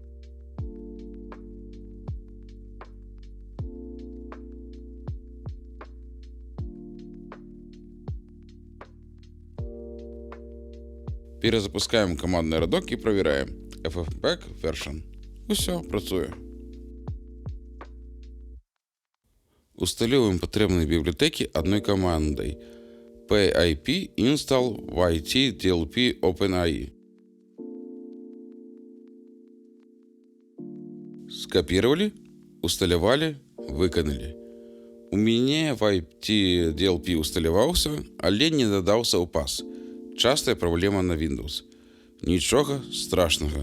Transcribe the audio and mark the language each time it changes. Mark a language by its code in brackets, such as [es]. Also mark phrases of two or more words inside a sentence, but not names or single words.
[be] Перезапускаем камандны радок і правяраем. FFmpeg version. Усё, працуе. Усталёўваем патрэбныя бібліятэкі адной камандай. [en] pip install YT DLP OpenAI. [be] Скапировали, усталявалі, выканалі. У мяне YT DLP усталяваўся, але не дадаўся ў пас. Частая праблема на Windows. Нічога страшнага.